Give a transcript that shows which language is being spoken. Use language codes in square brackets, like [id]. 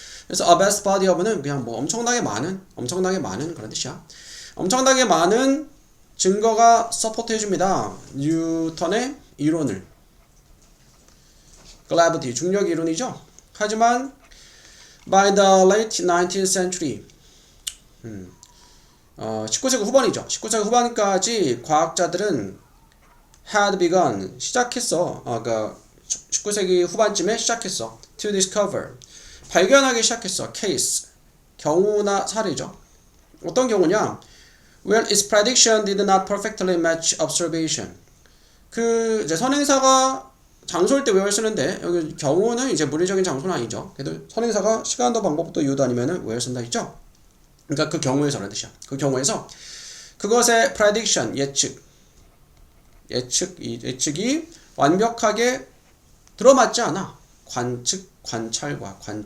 [ko] 그래서 [en] a vast body of [ko] 는 그냥 뭐 엄청나게 많은 그런 뜻이야. 엄청나게 많은 증거가 서포트 해줍니다. 뉴턴의 이론을. gravity, 중력 이론이죠. 하지만 [en] by the late 19th century [ko] 19세기 후반이죠. 19세기 후반까지 과학자들은 [en] had begun, [ko] 시작했어. 그러니까 19세기 후반쯤에 시작했어. [en] to discover, [ko] 발견하기 시작했어. case, 경우나 사례죠. 어떤 경우냐? [en] where its prediction did not perfectly match observation. [ko] 그 이제 선행사가 장소일 때 where 쓰는데 여기 경우는 이제 물리적인 장소는 아니죠. 그래도 선행사가 시간도 방법도 이유도 아니면은 where 쓴다 했죠. 그러니까 그 경우에서라는 뜻이야. 그 경우에서 그것의 prediction, 예측이 완벽하게 들어맞지 않아. 관찰과.